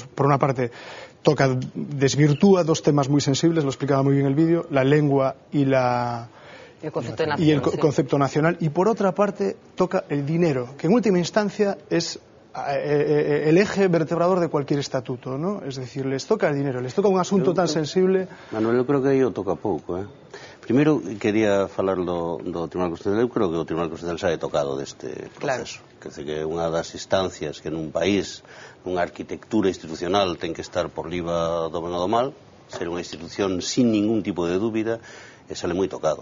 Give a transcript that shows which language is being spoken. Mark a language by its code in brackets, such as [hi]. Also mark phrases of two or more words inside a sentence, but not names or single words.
[es] Por una parte, desvirtúa dos temas muy sensibles, lo explicaba muy bien el vídeo, la lengua y el concepto nacional, y por otra parte toca el dinero, que en última instancia es el eje vertebrador de cualquier estatuto, ¿no? Es decir, les toca el dinero, les toca un asunto tan sensible. [gl] Manuel, eu creo que aí o toca pouco, Primeiro, quería falar do Tribunal Constitucional. Eu creo que o Tribunal Constitucional xa é tocado deste proceso. Claro. Quer dizer, que unha das instancias que nun país, nunha arquitectura institucional, ten que estar por riba do ben ou do mal, ser unha institución [es] sin ningún [gl] tipo de dúbida, e sale moi tocado.